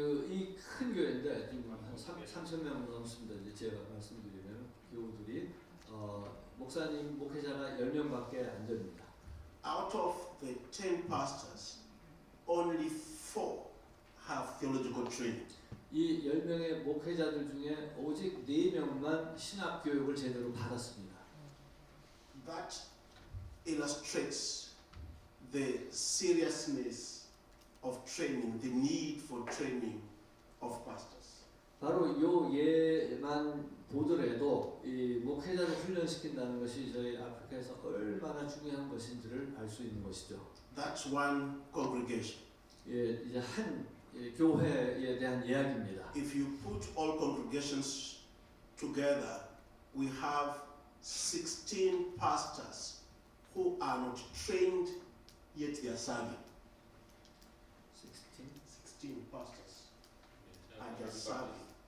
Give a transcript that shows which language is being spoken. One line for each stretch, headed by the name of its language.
Korean: 이 큰 교회인데 지금 한 3,000명 넘습니다. 이제 제가 말씀드리면 교우들이 목사님 목회자가 10명밖에 안 됩니다.
English: Out of the 10 pastors, only 4 have theological training.
Korean: 이 10명의 목회자들 중에 오직 4명만 신학 교육을 제대로 받았습니다.
English: That illustrates the seriousness of training, the need for training of pastors.
Korean: 바로 요 예만 보더라도 이 목회자를 훈련시킨다는 것이 저희 아프리카에서 얼마나 중요한 것인지를 알 수 있는 것이죠.
English: That's one congregation.
Korean: 이제 한 교회에 대한 이야기입니다.
English: If you put all congregations together, we have 16 pastors who are not trained, yet they are serving. 16 pastors are just serving.